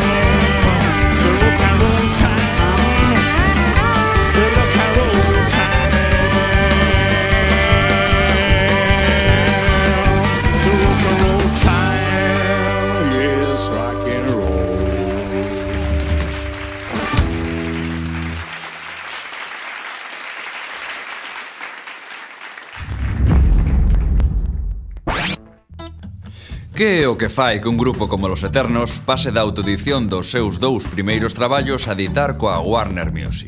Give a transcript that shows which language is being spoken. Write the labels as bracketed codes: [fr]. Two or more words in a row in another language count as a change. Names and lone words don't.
[en] The rock and roll time. The rock and roll time. The rock and roll time. Yes, rock and roll. [gl] Que é o que fai que un grupo como Los Eternos pase da autoedición dos seus dous primeiros traballos a editar coa Warner Music?